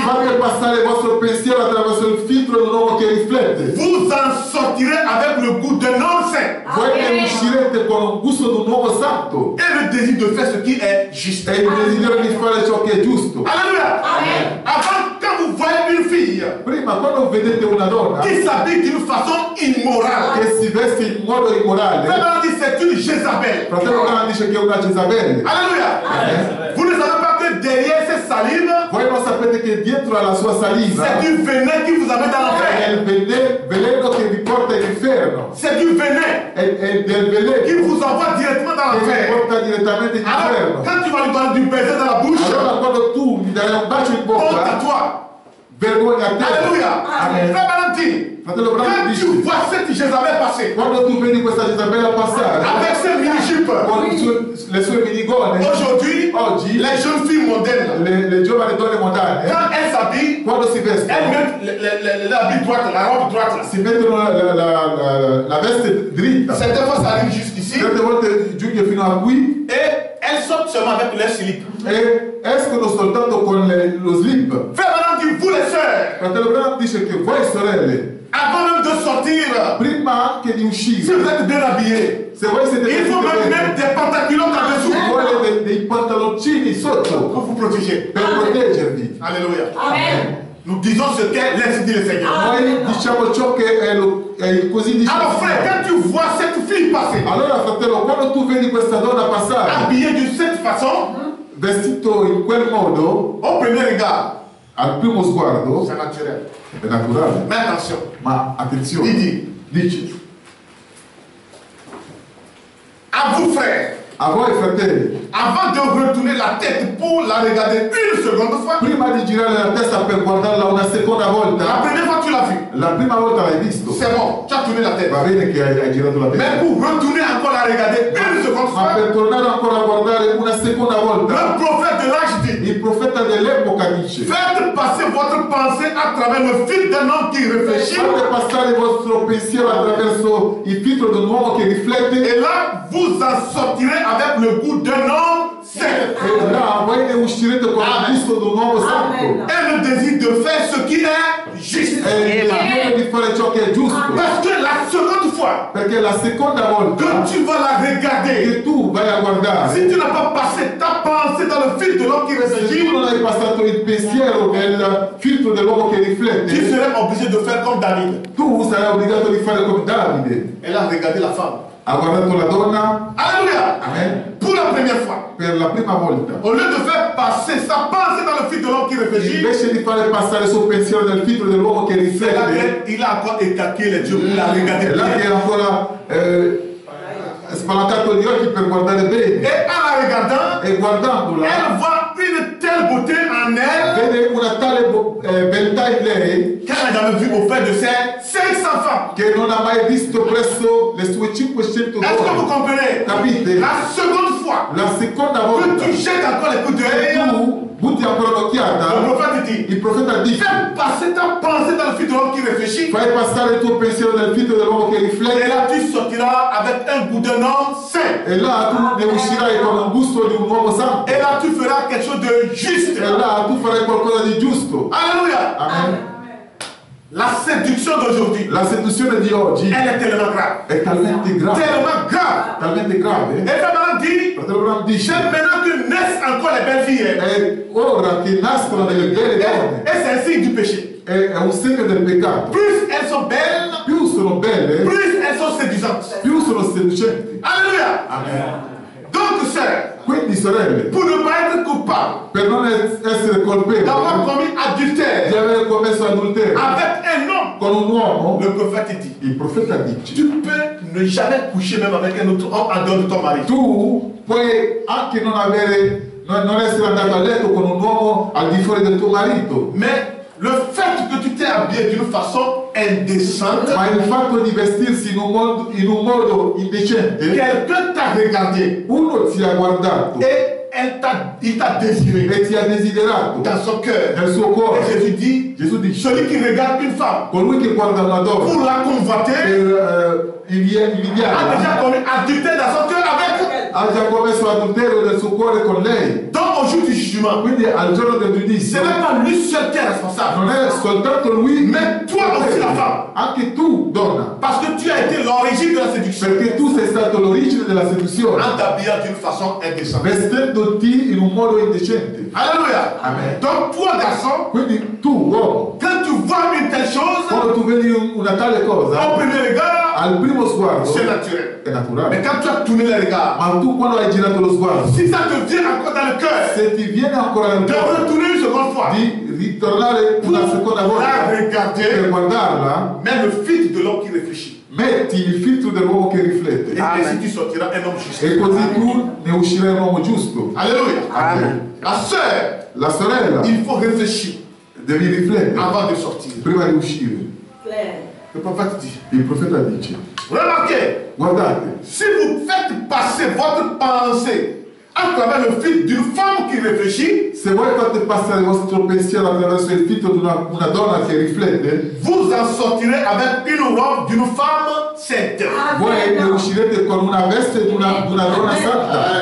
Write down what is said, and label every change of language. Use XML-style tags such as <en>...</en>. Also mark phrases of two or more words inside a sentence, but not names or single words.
<it>fate passare il vostro pensiero attraverso il filtro di un uomo che riflette.</it> <fr>Vous en sortirez avec le goût d'un homme saint</fr> <it>Voi ne uscirete con un gusto di un uomo santo</it> <fr>et le désir de faire ce qui est juste.</fr> <it>e il desiderio di fare ciò che è giusto.</it> <fr>Alléluia. Avant, quand vous voyez une fille</fr> <it>Prima, quando vedete una donna</it> <fr>qui s'habille d'une façon immorale,</fr> <it>che si veste in modo immorale,</it> <fr>Frère dit c'est une Jézabel.</fr> <it>fratello Branham dice che è una Jezabele.</it> <fr>Alléluia. Vous ne savez pas que derrière cette salive,</fr> <it>Voi non sapete che dietro alla sua saliva</it> <fr>c'est du venin qui vous amène dans</fr> <it>è</it> <fr>l'enfer.</fr> <it>il veleno che vi porta all'inferno.</it> <fr>C'est du venin</fr> <it>È del</it> <fr>qui</fr> <it>veleno</it> <fr>vous envoie directement dans</fr> <it>che vi</it> <fr>l'enfer.</fr> <it>porta direttamente in</it> <fr>Alors,</fr> <it>inferno.</it> <fr>quand tu vas lui donner du baiser dans la bouche,</fr> <it>Allora quando tu mi dai un bacio in</it> <fr>honte à</fr> <it>bocca,</it> <fr>toi.</fr> <it>vergogna a te.</it> <fr>Alléluia.</fr> <it>Amen.</it> <fr>Frère Valentin,</fr> <it>Fratello Branham</it> <fr>quand</fr> <it>dice,</it> <fr>tu vois cette Jézabel passer</fr> <it>quando tu vedi questa Jezabela passare</it> <fr>avec ses mini-jupes,</fr> <it>con le sue minigone,</it> <fr>aujourd'hui,</fr> <it>oggi</it> <fr>les jeunes filles modernes,</fr> <it>le giovani donne moderne,</it> <fr>quand elles s'habillent,</fr> <it>quando si</it> <fr>elles</fr> <it>vestono,</it> <fr>mettent l'habit droite, la robe droite. Là.</fr> <it>si mettono la veste dritta.</it> <fr>Certaines fois, ça arrive juste ici.</fr> <it>Certe volte giunge fino a qui</it> <fr>Et elles sortent seulement avec leur slip.</fr> <it>e escono soltanto con lo slip.</it> <fr>Frère Valentin, vous les sœurs,</fr> <it>Fratello Branham dice che voi sorelle,</it> <fr>avant même de sortir,</fr> <it>prima anche di si uscire,</it> <fr>vous êtes bien habillés,</fr> <it>se voi siete</it> <fr>il faut même</fr> <it>vestite</it> <fr>mettre</fr> <it>bene,</it> <fr>des pantaculottes en dessous</fr> <it>vuole dei pantaloncini sotto</it> <fr>pour vous protéger.</fr> <it>per proteggervi.</it> <fr>Alléluia.</fr> <it>Amen.</it> <fr>Nous disons ce qu'est l'ainsi dit le Seigneur.</fr> <it>Noi diciamo ciò che è così dice il</it> <fr>Alors frère,</fr> <it>Signore.</it> <fr>quand tu vois cette fille passer,</fr> <it>Allora fratello, quando tu vedi questa donna passare</it> <fr>habillée de cette façon,</fr> <it>vestito in quel modo,</it> <fr>au premier regard,</fr> <it>al primo sguardo</it> <fr>c'est naturel.</fr> <it>è naturale,</it> <fr>Mais attention,</fr> <it>ma attenzione, dice</it> <fr>à vous frères,</fr> <it>a voi fratelli,</it> <fr>avant de retourner la tête pour la regarder une seconde fois,</fr> <it>prima di girare la testa per guardarla una seconda</it> <fr>la</fr> <it>volta,</it> <fr>première fois tu l'as vu,</fr> <it>la prima volta l'hai visto,</it> <fr>c'est bon, tu as tourné la tête.</fr> <it>va bene che hai girato la</it> <fr>Mais</fr> <it>testa,</it> <fr>pour retourner encore la regarder une seconde</fr> <it>ma</it> <fr>fois,</fr> <it>per tornare ancora a guardare una seconda volta,</it> <fr>le prophète de l'âge dit,</fr> <it>il profeta dell'epoca dice:</it> <fr>faites passer votre pensée à travers le fil d'un homme qui réfléchit,</fr> <it>fate passare il vostro pensiero attraverso il filtro di un uomo che riflette,</it> <fr>et là vous en sortirez avec le goût d'un homme saint</fr> <it>e là voi ne uscirete con il gusto di un uomo santo</it> <fr>et le désir de faire ce qui est juste.</fr> <it>e il desiderio di fare ciò che è giusto.</it> <fr>Parce que la seconde fois</fr> <it>Perché la seconda volta</it> <fr>que tu vas la regarder,</fr> <it>che tu vai a guardare,</it> <fr>si tu n'as pas passé ta pensée dans le filtre de l'homme qui</fr> <it>se</it> <fr>réfléchit,</fr> <it>tu non hai passato il pensiero nel filtro dell'uomo che</it> <fr>tu</fr> <it>riflette,</it> <fr>serais obligé de faire comme David.</fr> <it>tu sarai obbligato di fare come Davide.</it> <fr>Elle a regardé la femme.</fr> <it>Ha guardato la donna,</it> <fr>Alléluia.</fr> <it>amen,</it> <fr>Pour la première fois.</fr> <it>per la prima volta.</it> <fr>Au lieu de faire passer sa pensée dans le filtre de l'homme qui réfléchit,</fr> <it>Invece di fare passare il suo pensiero nel filtro dell'uomo che</it> <fr>c'est là</fr> <it>riflette,</it> <fr>qu'il a encore écarqué les yeux pour la regarder</fr> <it>è là che</it> <fr>bien.</fr> <it>era ancora spalancato gli occhi per guardare</it> <fr>Et</fr> <it>bene.</it> <fr>en la regardant,</fr> <it>E guardandola,</it> <fr>elle voit une telle beauté en elle</fr> <it>vede una tale beltà in lei</it> <fr>qu'elle n'a jamais vu auprès de ses 500 femmes.</fr> <it>che non ha mai visto presso le sue 500</it> <fr>Est-ce que vous</fr> <it>donne.</it> <fr>comprenez?</fr> <it>Capite?</it> <fr>La seconde fois</fr> <it>La seconda</it> <fr>que</fr> <it>volta</it> <fr>tu jettes encore les coups d'œil,</fr> <it>tu butti ancora</it> <fr>le</fr> <it>un'occhiata,</it> <fr>prophète dit,</fr> <it>il profeta dice:</it> <fr>fais passer ta pensée dans le filtre de l'homme qui réfléchit,</fr> <it>fai passare il tuo pensiero nel filtro dell'uomo che</it> <fr>et</fr> <it>riflette,</it> <fr>là tu sortiras avec un goût d'un homme saint.</fr> <it>e là tu ne uscirai con un gusto di un uomo santo,</it> <fr>Et là tu feras quelque chose de juste.</fr> <it>e là tu farai qualcosa di giusto.</it> <fr>Alléluia.</fr> <it>Amen.</it> <fr>La séduction d'aujourd'hui,</fr> <it>La seduzione di oggi</it> <fr>elle est tellement grave.</fr> <it>è talmente grave,</it> <fr>Tellement grave.</fr> <it>talmente grave.</it> <fr>Et Frère Branham dit,</fr> <it>Fratello Branham dice:</it> <fr>j'aime maintenant que naissent encore les belles filles.</fr> <it>è ora che nascono delle belle donne,</it> <fr>Et c'est un signe du péché.</fr> <it>è un segno del peccato.</it> <fr>Plus elles sont belles,</fr> <it>Più sono belle,</it> <fr>plus elles sont séduisantes.</fr> <it>più sono seducenti.</it> <fr>Alléluia.</fr> <it>Amen.</it> <fr>Donc, sœurs,</fr> <it>Quindi, sorelle,</it> <fr>pour ne pas être coupable</fr> <it>per non essere colpevoli</it> <fr>d'avoir commis</fr> <it>di</it> <fr>adultère</fr> <it>aver commesso adulterio</it> <fr>avec un homme,</fr> <it>con un uomo,</it> <fr>le prophète dit,</fr> <it>il profeta dice:</it> <fr>tu peux ne jamais coucher même avec un autre homme en dehors de ton mari.</fr> <it>tu puoi anche non essere andato a letto con un uomo al di fuori del tuo marito,</it> <fr>Mais le fait que tu t'es habillé d'une façon indécente,</fr> <it>ma il fatto di vestirsi in un modo indecente,</it> <fr>quelqu'un t'a regardé</fr> <it>uno ti ha guardato</it> <fr>et il t'a désiré</fr> <it>e ti ha desiderato</it> <fr>dans son cœur.</fr> <it>nel suo cuore.</it> <fr>Et Jésus dit,</fr> <it>Gesù dice:</it> <fr>celui qui regarde une femme</fr> <it>colui che guarda una donna</it> <fr>pour la convoiter</fr> <it>per</it> <fr>a</fr> <it>invidiarla</it> <fr>déjà commis adultère dans son cœur avec elle.</fr> <it>ha già commesso adulterio nel suo cuore con lei.</it> <fr>Donc au jour du jugement,</fr> <it>Quindi al giorno del</it> <fr>ce</fr> <it>giudizio</it> <fr>n'est pas lui seul qui est responsable,</fr> <it>non è soltanto lui,</it> <fr>mais toi aussi la femme.</fr> <it>anche tu, donna,</it> <fr>Parce que tu as été l'origine de la séduction</fr> <it>perché tu sei stato l'origine della seduzione,</it> <fr>en t'habillant d'une façon indécente.</fr> <it>vestendoti in un modo indecente.</it> <fr>Alléluia.</fr> <it>Amen.</it> <fr>Donc toi garçon,</fr> <it>Quindi tu, uomo,</it> <fr>quand tu vois une telle chose,</fr> <it>quando tu vedi una tale cosa,</it> <fr>au premier regard,</fr> <it>al primo sguardo</it> <fr>c'est naturel.</fr> <it>è naturale,</it> <fr>Mais quand tu as tourné les regards,</fr> <it>ma tu quando hai girato lo sguardo,</it> <fr>si ça te vient encore dans le cœur,</fr> <it>se ti viene ancora nel</it> <fr>de</fr> <it>cuore</it> <fr>retourner une seconde fois,</fr> <it>di ritornare una seconda</it> <fr>la</fr> <it>volta per</it> <fr>regarder,</fr> <it>guardarla,</it> <fr>mais le filtre de l'homme qui réfléchit.</fr> <it>metti il filtro dell'uomo che riflette,</it> <fr>Et ainsi tu sortiras un homme juste.</fr> <it>e così tu ne uscirai un uomo giusto.</it> <fr>Alléluia.</fr> <it>Amen.</it> <fr>La sœur,</fr> <it>La sorella</it> <fr>il faut réfléchir</fr> <it>devi riflettere</it> <fr>avant de sortir.</fr> <it>prima di uscire.</it> <fr>Le prophète dit,</fr> <it>Il profeta dice:</it> <fr>remarquez,</fr> <it>guardate,</it> <fr>si vous faites passer votre pensée à travers le filtre d'une femme qui réfléchit,</fr> <it>se voi fate passare il vostro pensiero attraverso il filtro di una donna che riflette,</it> <fr>vous en sortirez avec une robe d'une femme sainte.</fr> <it>voi ne uscirete con una veste di una donna santa.</it>